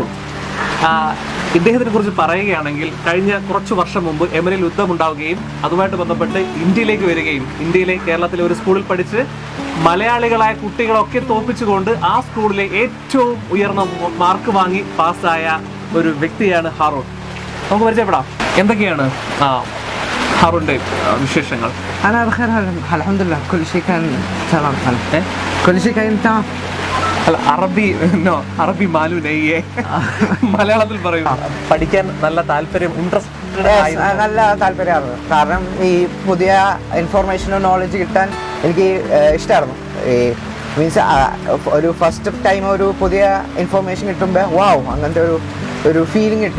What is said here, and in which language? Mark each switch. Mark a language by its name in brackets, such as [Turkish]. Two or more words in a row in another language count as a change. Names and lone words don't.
[Malayalam] ഇദ്ദേഹത്തിനെ കുറിച്ച് പറയുകയാണെങ്കിൽ കഴിഞ്ഞ കുറച്ച് വർഷം മുമ്പ് യമനിൽ യുദ്ധമുണ്ടാവുകയും അതുമായിട്ട് ബന്ധപ്പെട്ട് ഇന്ത്യയിലേക്ക് വരികയും കേരളത്തിലെ ഒരു സ്കൂളിൽ പഠിച്ച് മലയാളികളായ കുട്ടികളൊക്കെ തോൽപ്പിച്ചുകൊണ്ട് ആ സ്കൂളിലെ ഏറ്റവും ഉയർന്ന മാർക്ക് വാങ്ങി പാസ്സായ ഒരു വ്യക്തിയാണ് ഹാറൂൺ. നമുക്ക് പരിചയപ്പെടാം. എന്തൊക്കെയാണ് ഹാറൂണിന്റെ വിശേഷങ്ങൾ? [Arabic] أنا بخير الحمد لله كل شيء كان تمام. كل شيء كان تمام. [Malayalam] അല്ല, അറബി മാലു നെയ്യേ മലയാളത്തിൽ പറയും. പഠിക്കാൻ നല്ല താല്പര്യം, നല്ല താല്പര്യമായിരുന്നു. കാരണം ഈ പുതിയ ഇൻഫോർമേഷനും നോളജ് കിട്ടാൻ എനിക്ക് ഇഷ്ടമായിരുന്നു. ഈ മീൻസ് ഒരു [English] first time [Malayalam] ഒരു പുതിയ ഇൻഫോർമേഷൻ കിട്ടുമ്പോൾ വാവ് അങ്ങനത്തെ ഒരു ഫീലിംഗ് കിട്ടും.